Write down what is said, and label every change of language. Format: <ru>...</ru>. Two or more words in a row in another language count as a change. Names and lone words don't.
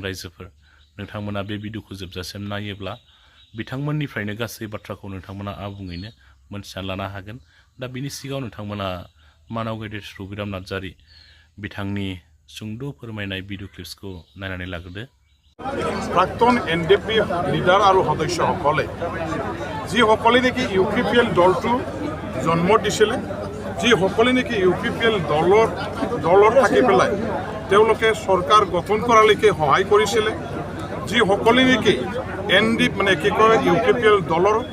<brx>रायजोफोर नोंथांमोना बे भिडिअखौ जोबजासिम नायोब्ला बिथांमोननिफ्रायनो गासै बाथ्राखौ नोंथांमोना आबुङैनो मोनथिना लानो हागोन। दा बिनि सिगाङाव नोंथांमोना मानाव गेदेर रबिराम नार्जारी बिथांनि सुंद' फोरमायनाय</brx> <en>video clips</en> <brx>नायनानै लाग्रोदो।</brx> <as>प्राक्तन एनडिएफबी लिडार और सदस्यসকলে যিসকলে নেকি ইউপিপিএল দলটো জন্ম দিছিলে, যিসকলে নেকি ইউপিপিএল দলৰ থাকি পেলাই তেওঁলোকে চৰকাৰ গঠন কৰালৈকে সহায় কৰিছিলে, যিসকলে নেকি এনডিএফ কি কয় ইউপিপিএল দলৰ</as>